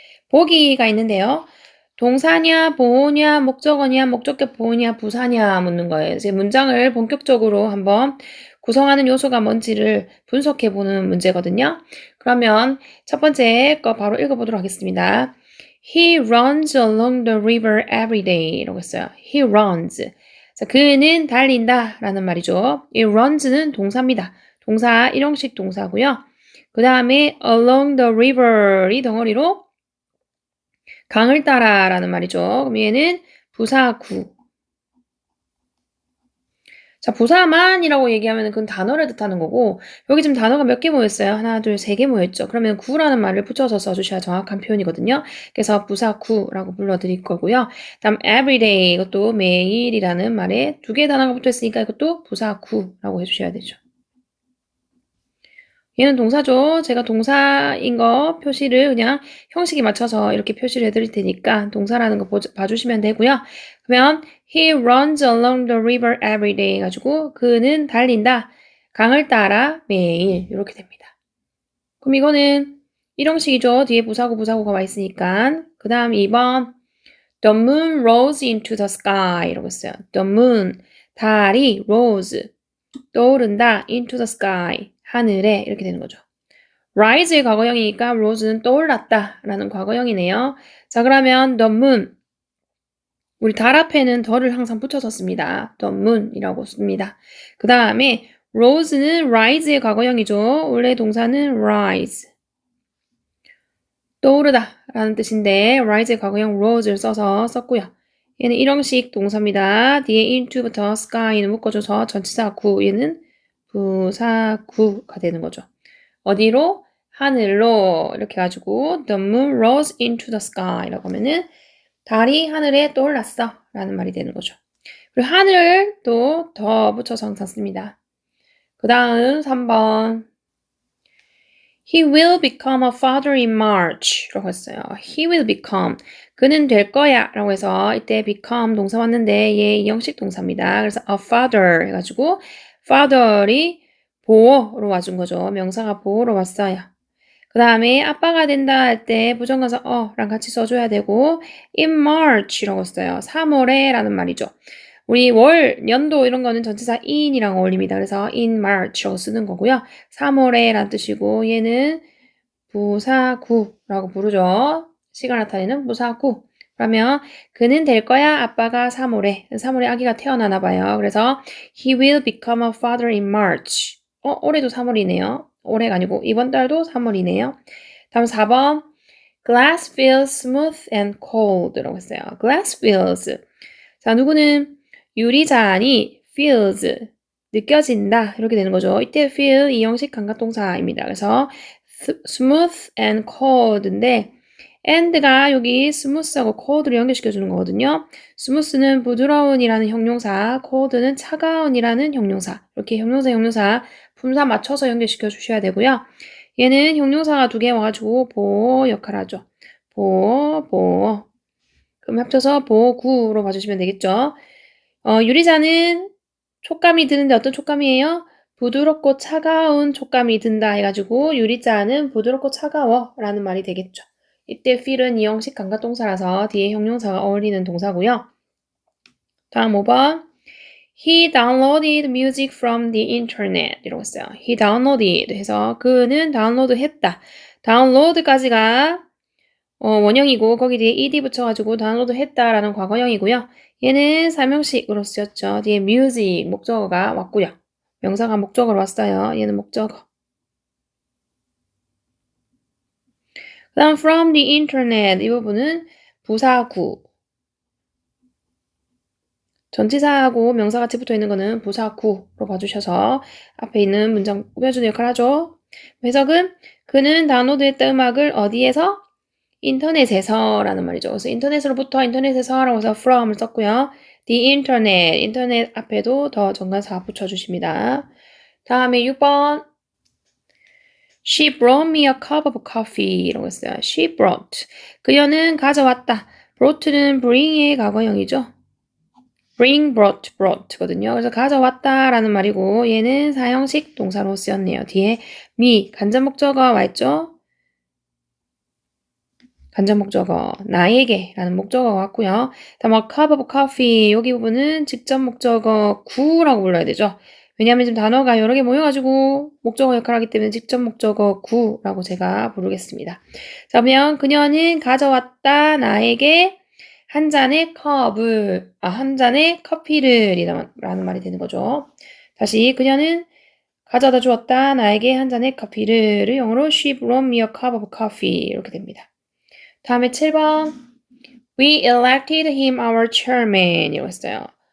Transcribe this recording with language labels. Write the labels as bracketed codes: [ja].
[ko] 보기가 있는데요. 동사냐, 보호냐, 목적어냐, 목적격 보호냐, 부사냐 묻는 거예요. 이제 문장을 본격적으로 한번 구성하는 요소가 뭔지를 분석해보는 문제거든요. 그러면 첫 번째 거 바로 읽어보도록 하겠습니다. [en] He runs along the river every day. [ko] 라고 했어요. [en] He runs. [ko] 자, 그는 달린다 라는 말이죠. 이 runs는 동사입니다. 동사, 일형식 동사고요. 그 다음에 [en] along the river [ko] 이 덩어리로 강을 따라 라는 말이죠. 그럼 얘는 부사구. 자, 부사만이라고 얘기하면 그건 단어를 뜻하는 거고, 여기 지금 단어가 몇 개 모였어요? 하나, 둘, 세 개 모였죠. 그러면 구라는 말을 붙여서 써주셔야 정확한 표현이거든요. 그래서 부사구라고 불러드릴 거고요. 다음 everyday, 이것도 매일이라는 말에 두 개의 단어가 붙어있으니까 이것도 부사구라고 해주셔야 되죠. 얘는 동사죠. 제가 동사인 거 표시를 그냥 형식에 맞춰서 이렇게 표시를 해드릴 테니까 동사라는 거 봐주시면 되고요. 그러면 [en] he runs along the river every day [ko] 가지고 그는 달린다. 강을 따라 매일 이렇게 됩니다. 그럼 이거는 일형식이죠. 뒤에 부사구가 와 있으니까. 그 다음 2번 [en] The moon rose into the sky [ko] 이러고 있어요. [en] The moon, [ko] 달이 rose, 떠오른다 [en] into the sky, [ko] 하늘에 이렇게 되는 거죠. rise의 과거형이니까 rose는 떠올랐다 라는 과거형이네요. 자, 그러면 the moon, 우리 달 앞에는 the를 항상 붙여서 씁니다. the moon이라고 씁니다. 그 다음에 rose는 rise의 과거형이죠. 원래 동사는 rise, 떠오르다 라는 뜻인데 rise의 과거형 rose를 써서 썼고요. 얘는 일형식 동사입니다. 뒤에 into부터 sky는 묶어줘서 전치사 구, 얘는 부사구가 되는 거죠. 어디로? 하늘로 이렇게 가지고 [en] the moon rose into the sky [ko] 라고 하면은 달이 하늘에 떠올랐어 라는 말이 되는 거죠. 그리고 하늘 또 더 붙여서 항상 씁니다. 그 다음 3번 [en] He will become a father in March [ko] 라고 했어요. [en] He will become [ko] 그는 될 거야 라고 해서 이때 become 동사 왔는데 얘 이형식 동사입니다. 그래서 a father 해가지고 father이 보어로 와준 거죠. 명사가 보어로 왔어요. 그 다음에 아빠가 된다 할 때 부정관사 랑 같이 써줘야 되고 in March라고 써요. 3월에 라는 말이죠. 우리 월, 년도 이런 거는 전치사 in이랑 어울립니다. 그래서 in March라고 쓰는 거고요. 3월에 라는 뜻이고 얘는 부사구라고 부르죠. 시간 나타내는 부사구. 그러면 그는 될 거야. 아빠가 3월에 아기가 태어나나 봐요. 그래서 [en] he will become a father in March. [ko] 올해도 3월이네요. 올해가 아니고 이번 달도 3월이네요. 다음 4번 [en] glass feels smooth and cold [ko] 라고 했어요. [en] glass feels. [ko] 자, 누구는 유리잔이 feels 느껴진다 이렇게 되는 거죠. 이때 feel 이 형식 감각동사입니다. 그래서 smooth and cold인데 and가 여기 smooth하고 cold를 연결시켜주는 거거든요. smooth는 부드러운이라는 형용사, cold는 차가운이라는 형용사. 이렇게 형용사 품사 맞춰서 연결시켜 주셔야 되고요. 얘는 형용사가 두 개 와가지고 보호 역할을 하죠. 보호. 그럼 합쳐서 보호구로 봐주시면 되겠죠. 유리잔은 촉감이 드는데 어떤 촉감이에요? 부드럽고 차가운 촉감이 든다 해가지고 유리잔은 부드럽고 차가워 라는 말이 되겠죠. 이때 feel은 이형식 감각동사라서 뒤에 형용사가 어울리는 동사고요. 다음 5번 [en] He downloaded music from the internet [ko] 이라고 했어요. [en] He downloaded [ko] 해서 그는 다운로드 했다. 다운로드까지가 원형이고 거기 뒤에 ed 붙여가지고 다운로드 했다라는 과거형이고요. 얘는 사명식으로 쓰였죠. 뒤에 music 목적어가 왔고요. 명사가 목적어로 왔어요. 얘는 목적어. 그 다음 from the internet 이 부분은 부사구. 전치사하고 명사 같이 붙어 있는 거는 부사구로 봐주셔서 앞에 있는 문장 꾸며주는 역할을 하죠. 해석은 그는 다운로드했던 음악을 어디에서? 인터넷에서라는 말이죠. 그래서 인터넷으로부터 인터넷에서라고 해서 from을 썼고요. the internet, 인터넷 앞에도 더 정관사 붙여주십니다. 다음에 6번 [en] She brought me a cup of coffee [ko] 라고 했어요. [en] She brought. [ko] 그녀는 가져왔다. brought는 bring의 과거형이죠. bring, brought거든요. 그래서 가져왔다라는 말이고 얘는 사형식 동사로 쓰였네요. 뒤에 me, 간접 목적어 와 있죠? 간접 목적어, 나에게 라는 목적어가 왔고요. 다음, [en] a cup of coffee. [ko] 여기 부분은 직접 목적어 구라고 불러야 되죠. 왜냐하면 지금 단어가 여러 개 모여가지고 목적어 역할을 하기 때문에 직접 목적어 구라고 제가 부르겠습니다. 자, 그러면 그녀는 가져왔다 나에게 한 잔의 한 잔의 커피를 라는 말이 되는 거죠. 다시 그녀는 가져다 주었다 나에게 한 잔의 커피를 영어로 [en] she brought me a cup of coffee [ko] 이렇게 됩니다. 다음에 7번. [en] We elected him our chairman [ko] 이라고 했어요.